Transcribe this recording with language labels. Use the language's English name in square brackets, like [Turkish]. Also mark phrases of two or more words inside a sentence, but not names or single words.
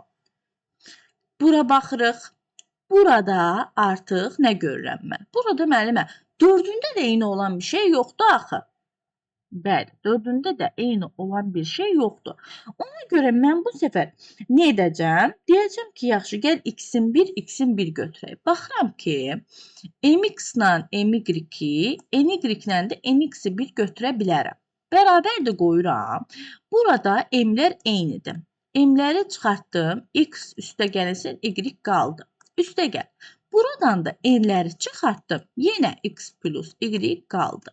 [Azerbaijani] Bura baxırıq. Burada artıq nə görürəm mən? Burada müəllimə 4'ündə də eyni olan bir şey yoxdur axı. Bəli, 4'ündə də eyni olan bir şey yoxdur. Ona görə mən bu səfər nə edəcəm? Deyəcəm ki, yaxşı, gəl x-in 1, x-in 1 götürək. Baxıram ki, mx ilə my-i, ny ilə də nx-i 1 götürə bilərəm. Bərabər də qoyuram. Burada m'lər eynidir. M'ləri çıxartdım. X üstəgəlsin y qaldı. Üstəgəl. Buradan da n'ləri çıxartdım. Yenə x plus y qaldı.